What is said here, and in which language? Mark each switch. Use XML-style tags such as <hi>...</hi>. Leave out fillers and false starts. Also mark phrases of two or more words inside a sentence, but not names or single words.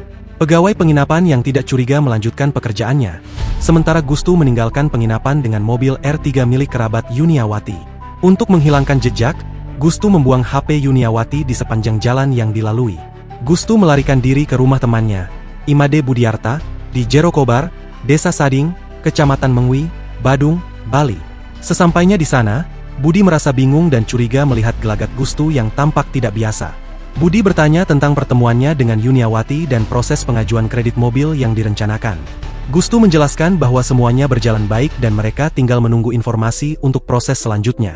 <id>Pegawai penginapan yang tidak curiga melanjutkan pekerjaannya, sementara Gustu meninggalkan penginapan dengan mobil R3 milik kerabat Yuniawati. Untuk menghilangkan jejak, Gustu membuang HP Yuniawati di sepanjang jalan yang dilalui. Gustu melarikan diri ke rumah temannya, Imade Budiarta, di Jerokobar, Desa Sading, Kecamatan Mengwi, Badung, Bali. Sesampainya di sana, Budi merasa bingung dan curiga melihat gelagat Gustu yang tampak tidak biasa. Budi bertanya tentang pertemuannya dengan Yuniawati dan proses pengajuan kredit mobil yang direncanakan. Gustu menjelaskan bahwa semuanya berjalan baik dan mereka tinggal menunggu informasi untuk proses selanjutnya.</id>